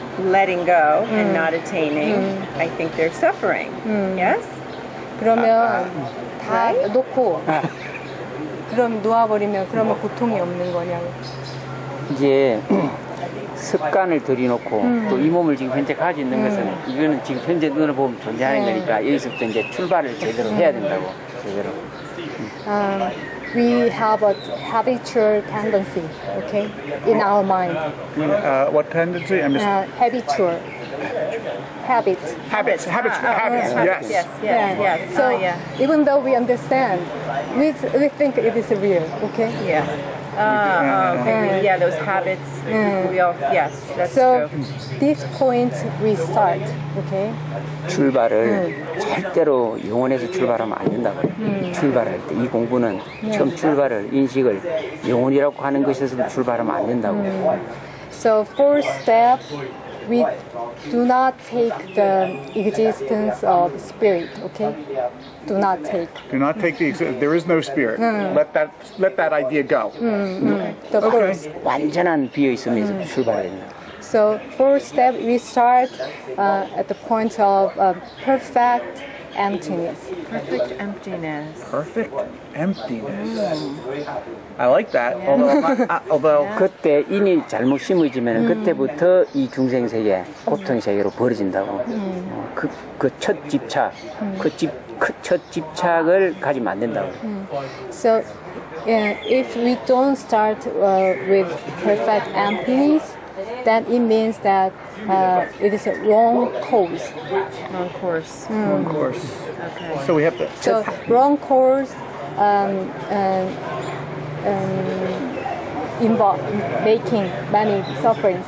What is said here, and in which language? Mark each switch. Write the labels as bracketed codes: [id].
[en] letting go and not attaining, I think there's suffering. Yes? [ko] 그러면 다 놓고 그럼 놓아버리면 그러면 고통이 없는 거냐고. 이제 습관을 들여놓고 또 이 몸을 지금 현재 가지고 있는 것은 이거는 지금 현재 눈을 보면 존재하는 거니까 여기서부터 이제 출발을 제대로 해야 된다고. 제대로. [en] We have a habitual tendency, okay, in our mind. What tendency? I missed. Habitual. Habit. Habits. Yes. Yes. Yes. So yeah. even though we understand, we think it is real, okay? Yeah. Okay. Yeah, those habits. We all. Yes, that's So true. this point we start, okay? [ko] 출발을 절대로 영혼에서 출발하면 안 된다고. 출발할 때 이 공부는 처음 출발을 인식을 영혼이라고 하는 것에서 출발하면 안 된다고. [en] So first step, we do not take the existence of spirit, okay? Do not take. Do not take there is no spirit. Let that idea go. The first. [ko] 완전한 비어있음에서 출발해야 된다. [en] So first step, we start at the point of perfect emptiness. Perfect emptiness. Perfect emptiness. I like that. Although [ko] 그때 인이 잘못 심어지면 그때부터 이 중생 세계, 고통 세계로 벌어진다고. 그 첫 집착, 첫 집착을 가지면 안 된다고. [en] So if we don't start with perfect emptiness, then it means that it is a wrong cause. Wrong course. of course. Okay. So we have to. So wrong cause involve making many sufferings.